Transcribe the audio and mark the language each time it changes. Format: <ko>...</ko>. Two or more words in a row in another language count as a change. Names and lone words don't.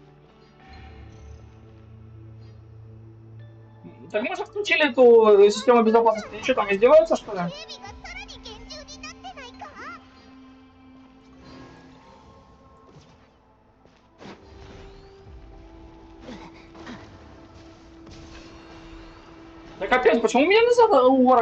<ru>Так мы же включили эту систему безопасности. Они что там, издеваются, что ли?</ru> <ja>警備がさらに厳重になってないか。</ja> <ru>Да капец, почему меня назад уворачивают?</ru>